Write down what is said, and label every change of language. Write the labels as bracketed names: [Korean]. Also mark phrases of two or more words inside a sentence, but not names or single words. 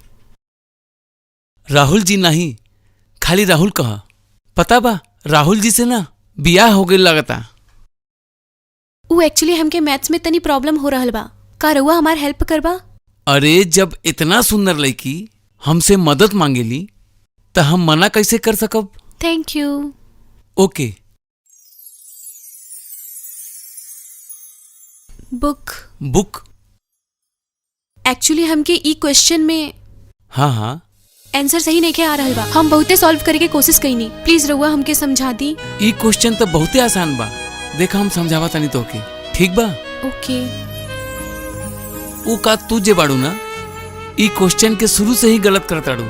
[Bhojpuri] राहुल जी नहीं, खाली राहुल कहा। पता बा, राहुल जी से ना बियाह हो गई लगता। वो एक्चुअली हमके मैथ्स में तनी प्रॉब्लम हो रहल बा। का रउआ हमार हेल्प करबा? अरे जब इतना सुंदर लड़की हमसे मदद मांगेली तो हम मना कैसे कर सकब? [English] thank you. [Bhojpuri] ओके। बुक। बुक? एक्चुअली हमके ई क्वेश्चन में हाँ हाँ आंसर सही नहीं के आ रहल बा। हम बहुते सॉल्व करे के कोशिश कईनी। प्लीज रउआ हमके समझा दी। ई क्वेश्चन तो बहुते आसान बा। देखा हम समझावा तानी तोके, ठीक बा? ओके। ऊ का तू जे बाड़ू ना, ई क्वेश्चन के शुरू से ही गलत करताड़ू।